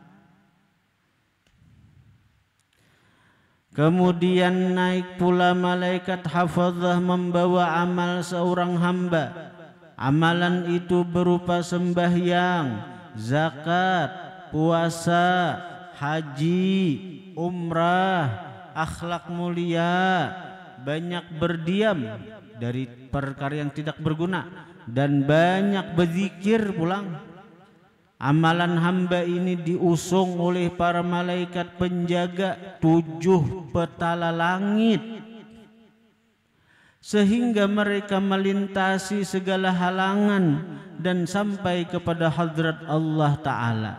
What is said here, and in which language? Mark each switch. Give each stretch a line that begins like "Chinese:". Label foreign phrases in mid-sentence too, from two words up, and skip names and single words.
Malay: Kemudian naik pula malaikat hafazah membawa amal seorang hamba. Amalan itu berupa sembahyang, zakat, puasa, haji, umrah, akhlak mulia, banyak berdiam dari perkara yang tidak berguna, dan banyak berzikir pulang. Amalan hamba ini diusung oleh para malaikat penjaga 7 petala langit, sehingga mereka melintasi segala halangan dan sampai kepada hadrat Allah Ta'ala.